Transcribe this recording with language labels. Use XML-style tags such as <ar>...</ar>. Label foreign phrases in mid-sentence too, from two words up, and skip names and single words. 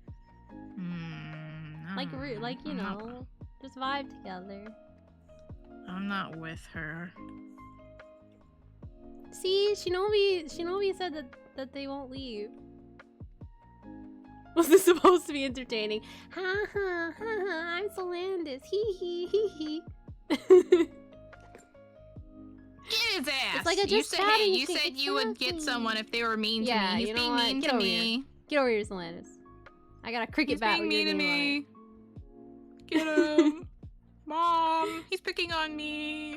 <en>You know, just vibe together. I'm not with her. See, Shinobi said that they won't leave. Was this supposed to be entertaining? Ha ha ha ha, I'm Solandis. Hee hee hee hee. Get his ass! It's like I you just said, chatted hey, and you shit, said you would get exactly. someone if they were mean to Yeah, me. He's you know being what? mean Get to over me. here. Get over here, Solandis. I got a cricket He's bat being with your mean to name on me. Get him. Mom, he's picking on me.</en>